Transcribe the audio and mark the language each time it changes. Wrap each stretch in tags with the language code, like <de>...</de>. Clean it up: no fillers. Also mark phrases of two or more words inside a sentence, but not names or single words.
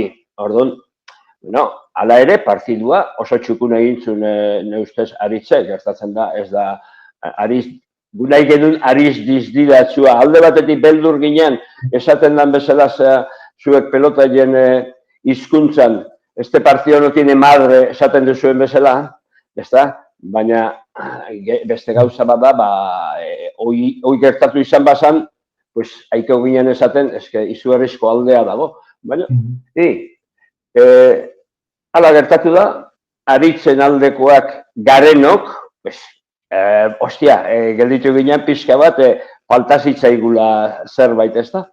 <eu>Orduan, hala ere, partidua oso txukun egin zuen neustez aritzek, gertatzen da, ez da, nahi genuen ariz dizdiratxua, alde batetik beldur ginen, esaten dan bezala zuek pelotaien hizkuntzan,</eu> <es>este partido no tiene madre,</es> <eu>esaten duzuen bezala, ez da, baina beste gauza bat da, hoi gertatu izan bazan, haiko ginen esaten, izugarrizko aldea dago, baina, hala gertatu da, aritzen aldekoak garenok, gelditu ginen pixka bat, faltazitzaigula zerbait, ez da?</eu>